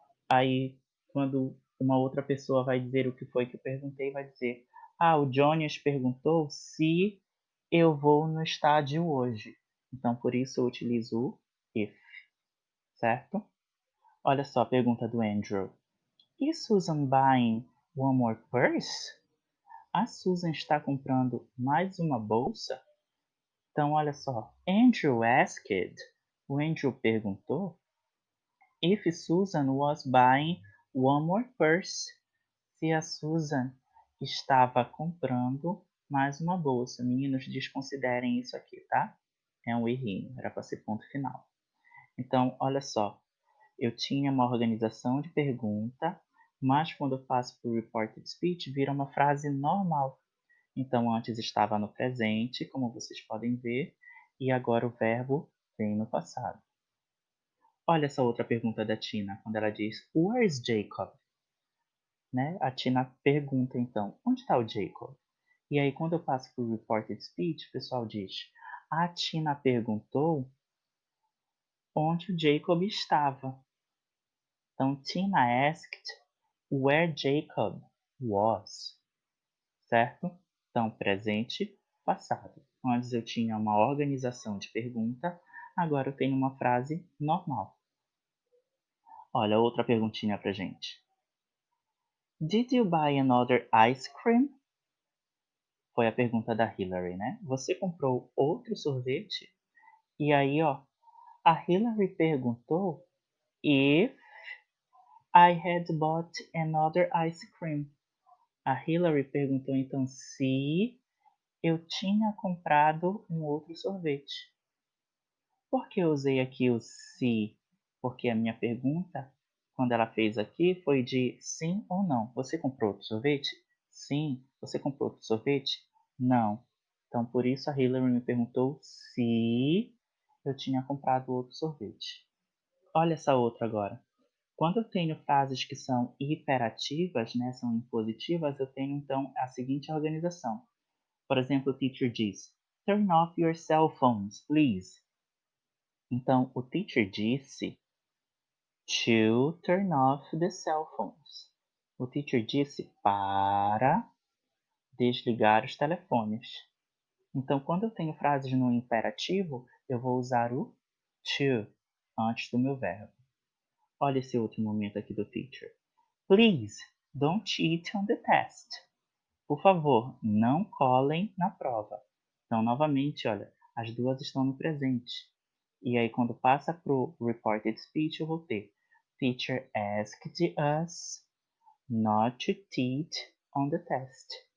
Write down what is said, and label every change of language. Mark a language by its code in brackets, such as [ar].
[pt] Aí, quando uma outra pessoa vai dizer o que foi que eu perguntei, vai dizer, o Jonas perguntou se eu vou no estádio hoje. Então, por isso eu utilizo o if, certo? Olha só a pergunta do Andrew. [en] Is Susan buying one more purse? [pt] A Susan está comprando mais uma bolsa? Então, olha só. [en] Andrew asked. [pt] O Andrew perguntou [en] if Susan was buying one more purse. [pt] Se a Susan estava comprando mais uma bolsa. Meninos, desconsiderem isso aqui, tá? É um errinho, era para ser ponto final. Então, olha só. Eu tinha uma organização de pergunta, mas quando eu passo para o reported speech, vira uma frase normal. Então, antes estava no presente, como vocês podem ver, e agora o verbo vem no passado. Olha essa outra pergunta da Tina, quando ela diz, [en] Where is Jacob? [pt] Né? A Tina pergunta, então, onde está o Jacob? E aí, quando eu passo para o reported speech, o pessoal diz, a Tina perguntou onde o Jacob estava. Então, [en] Tina asked where Jacob was, [pt] certo? Então, presente, passado. Antes eu tinha uma organização de pergunta, agora eu tenho uma frase normal. Olha, outra perguntinha pra gente. [en] Did you buy another ice cream? [pt] Foi a pergunta da Hillary, né? Você comprou outro sorvete? E aí, a Hillary perguntou [en] if I had bought another ice cream. [pt] A Hillary perguntou então se eu tinha comprado um outro sorvete. Por que eu usei aqui o se? Porque a minha pergunta, quando ela fez aqui, foi de sim ou não. Você comprou outro sorvete? Sim. Você comprou outro sorvete? Não. Então, por isso a Hillary me perguntou se eu tinha comprado outro sorvete. Olha essa outra agora. Quando eu tenho frases que são hiperativas, né, são impositivas, eu tenho então a seguinte organização. Por exemplo, o teacher diz, [en] Turn off your cell phones, please. [pt] Então, o teacher disse [en] to turn off the cell phones. [pt] O teacher disse para desligar os telefones. Então, quando eu tenho frases no imperativo, eu vou usar o to antes do meu verbo. Olha esse outro momento aqui do teacher. [en] Please, don't cheat on the test. [pt] Por favor, não colhem na prova. Então, novamente, olha, as duas estão no presente. E aí, quando passa para o reported speech, eu vou ter [en] Teacher asked us not to cheat on the test.